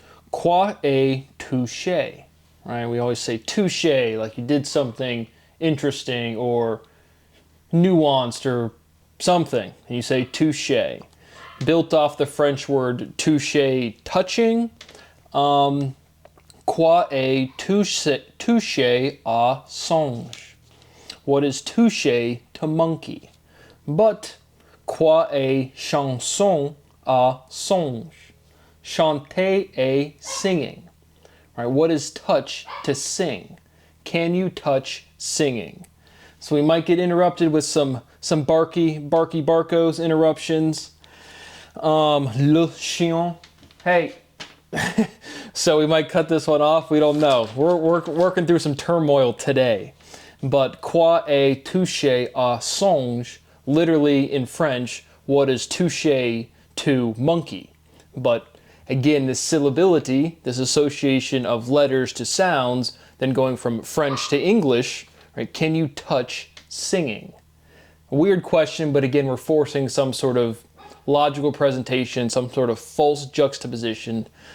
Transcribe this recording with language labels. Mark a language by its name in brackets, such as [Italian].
[French] Quoi est touché, [English] right? We always say touché, like you did something interesting or nuanced or something, and you say touché. Built off the French word toucher, touching. [French] Quoi est toucher à singe? [English] What is toucher to monkey? But [French] quoi est chanson à songe? Chanter est [English] singing. Right? What is touch to sing? Can you touch singing? So we might get interrupted with some barky barkos interruptions. [French] Le chien. [English] Hey. So we might cut this one off. We don't know. We're working through some turmoil today. But [French] quoi est touché à singe? [English] Literally in French, what is touché to monkey? But again, this syllability, this association of letters to sounds, then going from French to English, right? Can you touch singing? A weird question, but again, we're forcing some sort of logical presentation, some sort of false juxtaposition.